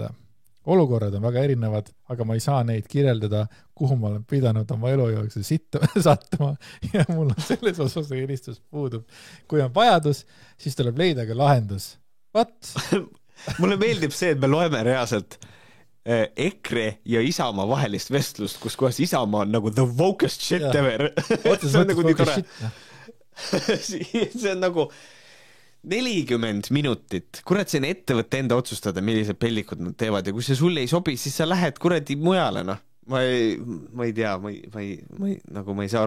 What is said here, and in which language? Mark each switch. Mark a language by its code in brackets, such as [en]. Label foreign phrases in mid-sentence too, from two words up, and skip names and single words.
[et] Olukorrad on väga erinevad, aga ma ei saa neid kirjeldada, kuhu ma olen pidanud oma elu jooksul sattuma ja mul on selles osas eelistus puudub. Kui on vajadus, siis tuleb leida ka lahendus. Mulle meeldib see, et me loeme reaalselt EKRE ja Isamaa vahelist vestlust, kus kohas Isamaa on nagu [en] the wokest shit ever. [et] See on nagu nii tore. See on nagu 40 minutit. Kurat, see on ettevõtte enda otsustada, millised pellikud nad teevad ja kui see sulle ei sobi, siis sa lähed kuradi mujale, noh. Ma ei tea, ma ei saa aru.